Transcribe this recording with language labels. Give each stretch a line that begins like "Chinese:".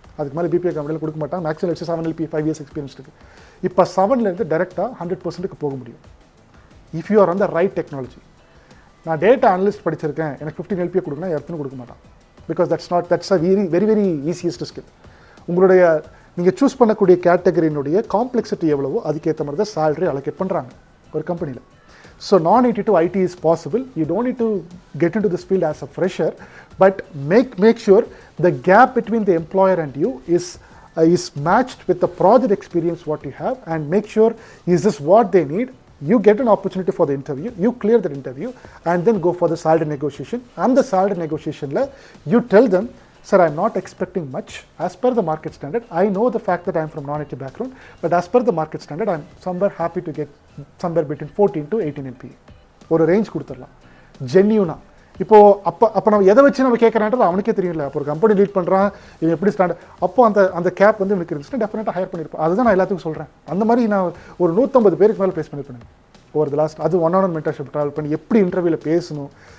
Tamil: அதுக்கு மேலே பிபிஓ கம்பெனியில் கொடுக்க மாட்டாங்க. மேக்ஸிமம் வச்சு 7 LP 5 years எக்ஸ்பீரியன்ஸ் இருக்குது. இப்போ 7லேருந்து டேரெக்டாக 100%க்கு போக முடியும்
English: If you are on the right technology.
Tamil: நான் டேட்டா அனலிஸ்ட் படிச்சிருக்கேன், எனக்கு 15 LP கொடுக்கணும், யாருக்கும் கொடுக்க மாட்டான்.
English: Because that's a very easiest skill.
Tamil: உங்களுடைய நீங்கள் சூஸ் பண்ணக்கூடிய கேட்டகரியினுடைய காம்ப்ளெக்சிட்டி எவ்வளவோ அதுக்கேற்ற மாதிரி தான் சேலரி அலோகேட் பண்ணுறாங்க ஒரு கம்பெனியில்.
English: So non-IT to IT is possible. You don't need to get into this field as a fresher, but make sure the gap between the employer and you is matched with the project experience what you have, and make sure is this what they need. You get an opportunity for the interview, you clear that interview, and then go for the salary negotiation. And the salary negotiation la you tell them, sir, I'm not expecting much as per the market standard. I know the fact that I'm from non-IT background, but as per the market standard I'm somewhere happy to get somewhere between 14 to 18 LP.
Tamil: ஒரு range கொடுத்துடலாம் ஜென்யூனா. இப்போது அப்போ நம்ம எதை வச்சு நம்ம கேட்குறான்றது அவனுக்கே தெரியல. அப்போ ஒரு கம்பெனி லீட் பண்ணுறான், இவன் எப்படி ஸ்டாண்டர்ட், அப்போ அந்த கேப் வந்து எனக்கு இருந்துச்சுன்னா டெஃபினட்டாக ஹையர் பண்ணியிருப்பேன். அதுதான் நான் எல்லாத்துக்கும் சொல்கிறேன். அந்த மாதிரி நான் ஒரு 150 பேருக்கு மேலே ப்ளேஸ் பண்ணியிருப்பேன்
English: Over the last.
Tamil: அது 1-on-1 மென்டர்ஷிப் ட்ராவல் பண்ணி எப்படி இன்டர்வியூவில் பேசணும்,